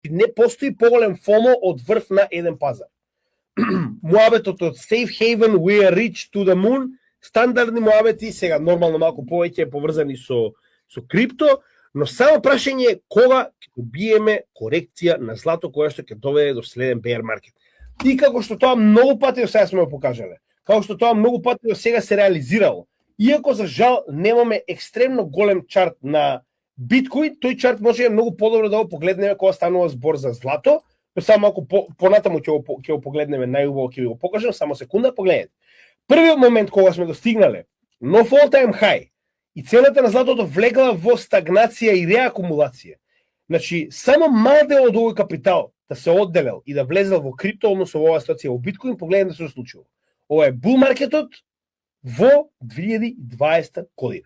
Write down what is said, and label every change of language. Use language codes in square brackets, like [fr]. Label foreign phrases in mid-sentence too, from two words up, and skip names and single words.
[mk] не постои поголем FOMO од врв на еден пазар. Муабетот од [en] Safe Haven, we are rich to the moon, [mk] стандардни муабети, сега нормално малку повеќе поврзани со крипто, но само прашање е кога ќе добиеме корекција на злато која што ќе доведе до следен [en] bear market. [mk] И како што тоа многу пати до сега сме го покажале, како што тоа многу пати до сега се реализирало, иако за жал немаме екстремно голем чарт на биткоин, тој чарт може многу подобро да го погледнеме кога станува збор за злато, но само малку понатаму ќе го погледнеме, најубаво ќе ви го покажам, само секунда, погледнете. Првиот момент кога сме достигнале нов [en] all-time high [mk] и цената на златото влегла во стагнација и реакумулација. Значи, само мал дел од овој капитал да се одделел и да влезел во крипто, односно во оваа ситуација во биткоин, погледнете што се случило. Ова е бул маркетот во 2020 година.